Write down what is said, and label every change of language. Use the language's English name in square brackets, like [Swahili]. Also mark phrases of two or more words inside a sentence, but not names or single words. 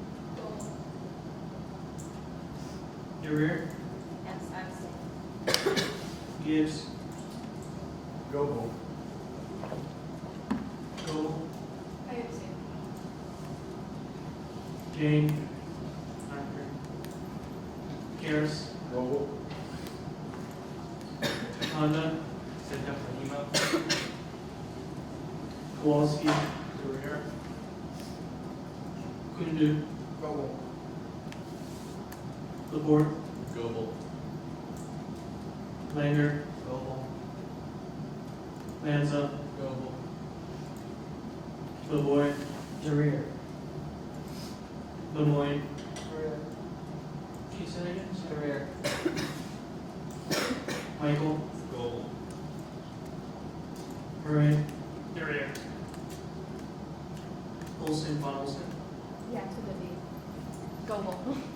[English] Duryea? Yes, abstain. Gibbs? Goebel. Gold? I abstain. Jane? Garris? Goebel. Honda? Kowalski? Kundu? Laporte? Goebel. Langer? Goebel. Lanza? Goebel. Lavoy? Duryea. Lemoyne? Casey Nagan? Career. Michael? Goebel. Murray? Duryea. Olson? Von Olson? Yeah, to the D. Goebel.